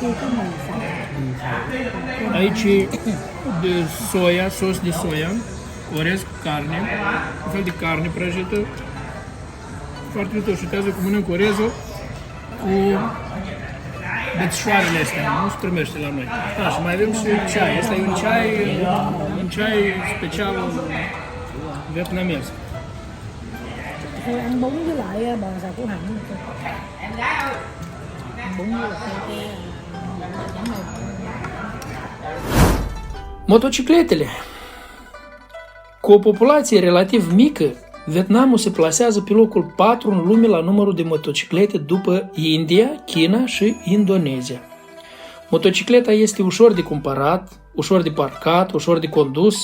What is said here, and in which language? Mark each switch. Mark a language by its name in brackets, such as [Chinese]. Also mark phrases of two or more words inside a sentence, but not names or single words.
[Romanian] Aici de soia, sos de soia, orez cu carne, un fel de carne prăjită, foarte ușor. Și uitează cum mănânc orezul cu bețișoarele astea, nu se primește la noi. Da, și mai avem și ceai, ăsta e un ceai special vietnamez. [Vietnamese] Thôi ăn bún với lại bò xào củ hành. Bún với lại cái chấm này. [Romanian] Motocicletele. Cu o populație relativ mică, Vietnamul se plasează pe locul 4 în lume la numărul de motociclete după India, China și Indonezia. Motocicleta este ușor de cumpărat, ușor de parcat, ușor de condus.